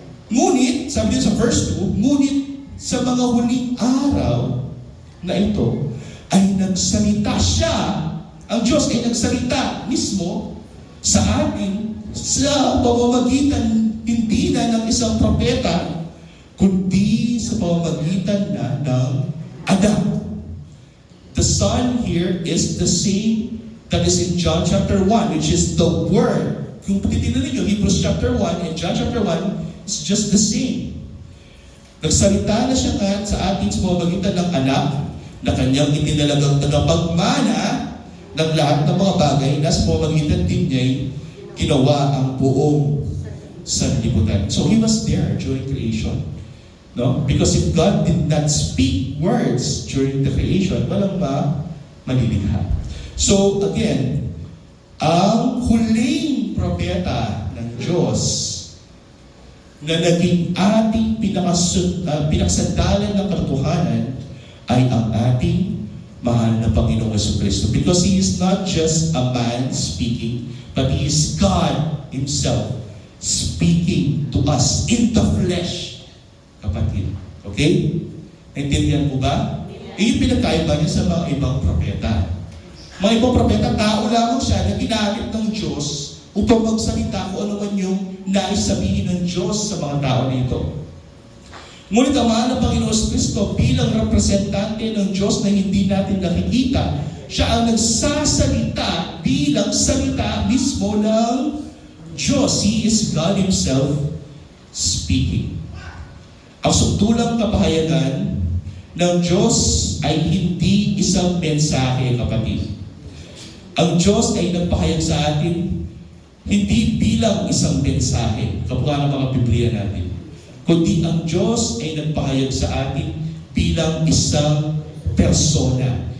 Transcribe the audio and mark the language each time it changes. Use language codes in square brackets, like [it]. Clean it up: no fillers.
[tl] Ngunit, sabi niya sa verse 2, ngunit sa mga huling araw na ito, ay nagsalita siya. Ang Diyos ay nagsalita mismo sa atin sa pamamagitan hindi na ng isang propeta, kundi sa pamamagitan na ng anak. [en] The Son here is the same that is in John chapter 1, which is the Word. [tl] Kung titignan ninyo, [en] Hebrews chapter 1 and John chapter 1 is just the same. [tl] Nagsalita na siya nga sa atin sa pamamagitan ng anak na kanyang itinalagang tagapagmana ng lahat ng mga bagay na sa pamamagitan din niya ginawa ang buong sanlibutan. [en] So He was there during creation. No? Because if God did not speak words during the creation, [tl] walang malilikha. So again, ang huling propeta ng Diyos na naging ating pinaksandalan ng katotohanan ay ang ating mahal na Panginoong Jesucristo. [en] Because He is not just a man speaking, but He is God Himself speaking to us in the flesh, kapatid. [tl] Okay? Naintindihan po ba? Yung pinagkaiba niya sa mga ibang propeta. Mga ibang propeta, tao lamang siya na ginamit ng Diyos upang magsalita kung ano man yung nais sabihin ng Diyos sa mga tao nito. Ngunit ang mahal na Panginoon Kristo bilang representante ng Diyos na hindi natin nakikita, siya ang nagsasalita bilang salita mismo ng Diyos. [en] He is God Himself speaking. [tl] Ang sukdulang kapahayagan ng Diyos ay hindi isang mensahe, kapatid. Ang Diyos ay nagpahayag sa atin hindi bilang isang mensahe, kapwa ng mga Biblia natin, kundi ang Diyos ay nagpahayag sa atin bilang isang persona.